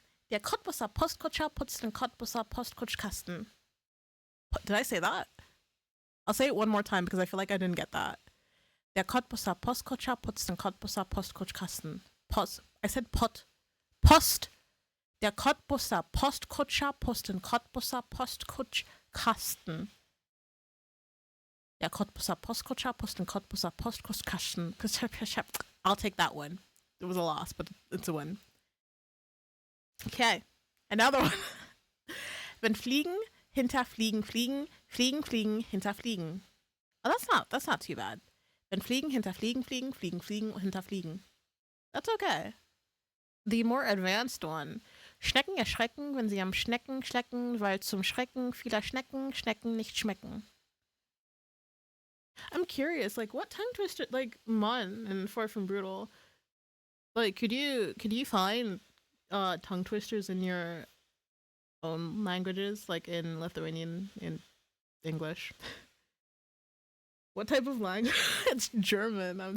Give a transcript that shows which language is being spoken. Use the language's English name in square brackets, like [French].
[German] Der Cottbusser Postkutscher putzt den Cottbusser Postkutschkasten. [English] Did I say that? I'll say it one more time because I feel like I didn't get that. [German] Der Cottbusser Postkutscher putzt den Cottbusser Postkutschkasten. [English] I said Post. [German] Der Cottbusser Postkutscher putzt den Cottbusser Postkutschkasten. Der Cottbusser Postkutscher putzt den Cottbusser Postkutschkasten. [English] I'll take that one. It was a loss, but it's a win. Okay, another one. [German] Wenn Fliegen hinter Fliegen fliegen, Fliegen fliegen hinter Fliegen. [English] Oh, that's not too bad. [German] Wenn Fliegen hinter Fliegen fliegen, Fliegen fliegen hinter Fliegen. [English] That's okay. The more advanced one. [German] Schnecken erschrecken, wenn sie am Schnecken schlecken, weil zum Schrecken vieler Schnecken Schnecken nicht schmecken. [English] I'm curious, like what tongue twister, like Mon and Far From Brutal, like could you find tongue twisters in your own languages, like in Lithuanian, in English? What type of language? It's German.